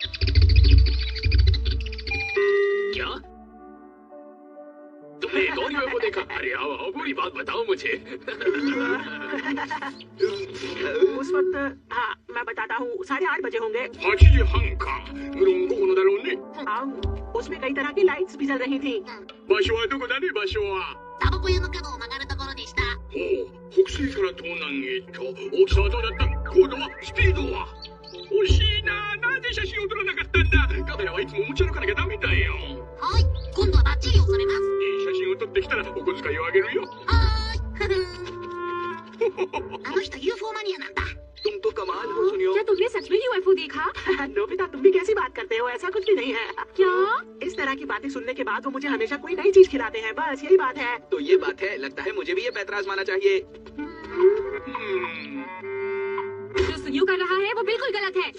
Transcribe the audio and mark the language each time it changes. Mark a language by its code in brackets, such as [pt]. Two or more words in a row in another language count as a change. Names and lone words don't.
[hi] क्या तुमने एक और यूएफओ देखा? अरे आओ आओ, पूरी बात बताओ मुझे। उस वक्त हाँ मैं बताता हूँ, 8:30 बजे होंगे। उसमें कई तरह की लाइट्स भी जल रही थी। [ja] 場所はどこだね、場所は。タバコ屋の角を曲がるところでした。ほう、北西から東南へと。大きさはどうだった？高度は？スピードは？惜しいな。なぜ写真を撮らなかったんだ。カメラはいつも持ち歩かなきゃダメだよ。はい、今度はバッチリ収めます。いい写真を撮ってきたらお小遣いをあげるよ。はーい。あの人 UFO マニアなんだ。 [hi] तुम तो कमाल हो सुनियो। क्या तुमने सच में यूएफओ देखा? नोबिता तुम भी कैसी बात करते हो, ऐसा कुछ भी नहीं है। क्या? इस तरह की बातें सुनने के बाद वो मुझे हमेशा कोई नई चीज खिलाते हैं, बस यही बात है। तो ये बात है, लगता है मुझे भी ये पैतरा आजमाना चाहिए। जो सुनियो कर रहा है वो बिल्कुल गलत है।